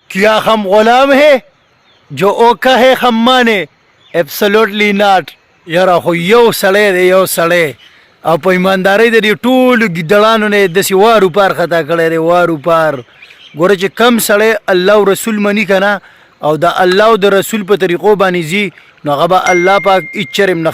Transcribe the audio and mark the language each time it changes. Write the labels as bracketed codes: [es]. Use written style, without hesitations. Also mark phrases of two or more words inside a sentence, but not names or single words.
[ur] کیا ہم غلام ہے جو اوکا ہے ہم مانے [en] absolutely not [ps] یاره خو یو سړی دی یو سړی او په ایماندارۍ د دې ټولو ګیدړانو نه یې داسې وار وپار خطا کړی دی وار وپار ګوره چې کم سړی الله او رسول مني که نه او د الله او د رسول په طریقو باندې ځي نو هغه به الله پاک هېڅ چرم نه